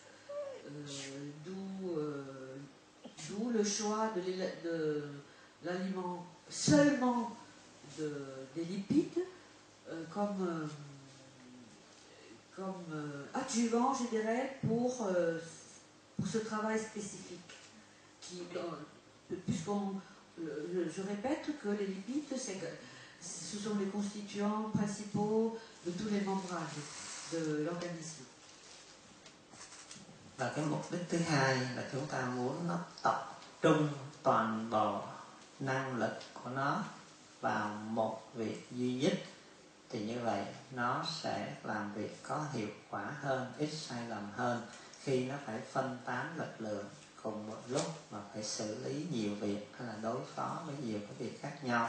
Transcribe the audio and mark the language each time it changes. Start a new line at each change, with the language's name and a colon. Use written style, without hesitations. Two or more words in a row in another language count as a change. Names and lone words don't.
French: D'où le choix de l'aliment seulement des lipides comme adjuvant, je dirais, pour ce travail spécifique. Je répète que les lipides, ce sont les constituants principaux de tous les membranes de l'organisme.
Vietnamese: Và cái mục đích thứ hai là chúng ta muốn nó tập trung toàn bộ năng lực của nó vào một việc duy nhất, thì như vậy nó sẽ làm việc có hiệu quả hơn, ít sai lầm hơn khi nó phải phân tán lực lượng cùng một lúc mà phải xử lý nhiều việc hay là đối phó với nhiều cái việc khác nhau.